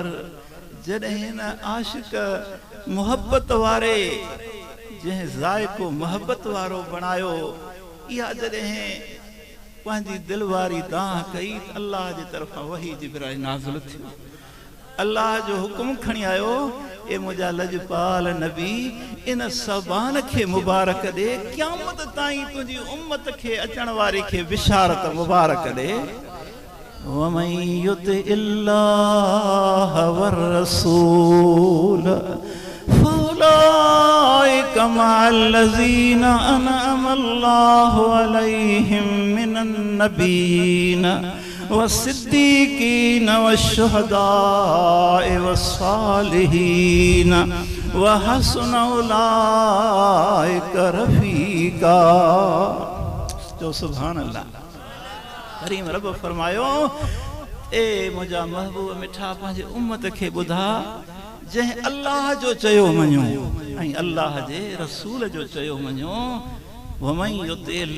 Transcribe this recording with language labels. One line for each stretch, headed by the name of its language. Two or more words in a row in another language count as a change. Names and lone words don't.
Sindhi: जॾहिं न आशिक मुहब्बत वारे जंहिं ज़ाइक़ो मुहब्बत वारो बणायो, इहा जॾहिं पंहिंजी दिलि वारी दाह कई, अल्लाह जे तरफ़ां वही जिब्राइल नाज़िल थियो। अल्लाह जो हुकुम खणी आयो, ए मुंहिंजा लजपाल नबी, इन सबान खे मुबारक ॾे, क़यामत ताईं तुंहिंजी उम्मत खे अचण वारी खे बिशारत मुबारक ॾे।
Arabic: ومن يطع الله والرسول فأولئك مع الذين أنعم الله عليهم من النبيين والصديقين والشهداء والصالحين وحسن أولئك رفيقا.
Sindhi: जो
Arabic: سبحان الله.
Sindhi: करीम रब फरमायो, ए मुंहिंजा महबूब मिठा पंहिंजे उम्मत खे ॿुधा, जंहिं अल्लाह जो चयो मञो ऐं अल्लाह जे रसूल जो चयो मञो।